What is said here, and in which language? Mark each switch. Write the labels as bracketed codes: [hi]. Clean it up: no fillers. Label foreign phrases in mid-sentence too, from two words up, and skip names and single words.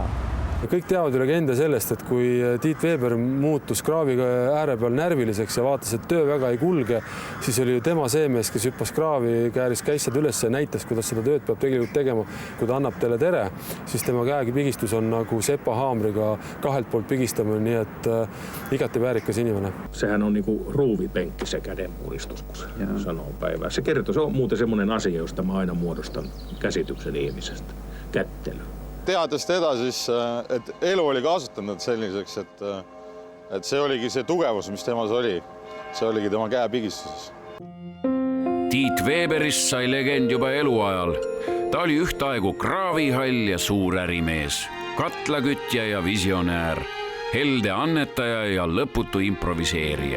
[et] Kõik teavad ju legende sellest, et kui Tiit Veeber muutus kraavi ääre peal närviliseks ja vaatas, et töö väga ei kulge, siis oli ju tema see mees, kes hüppas kraavi, kääris käissad üles ja näitas, kuidas seda tööd peab tegelikult tegema. Kui ta annab teile tere, siis tema käegi pigistus on nagu sepahaamriga kahelt poolt pigistamine, nii et igati väärikas inimene. [fi] Sehän on niinku ruuvipenkki se kädenpuristus, kun sanoo päivää. Se kertoo, se on muuten semmoinen asia, josta mä aina muodostan käsityksen ihmisestä. Kättely. [et] Teades teda siis, et elu oli kasutanud selliseks, et see oligi see tugevus, mis temas oli. See oligi tema käepigistuses. Tiit Veeberist sai legend juba eluajal. Ta oli ühtaegu kraavihall ja suur ärimees, katlakütja ja visionäär, helde annetaja ja lõputu improviseerija.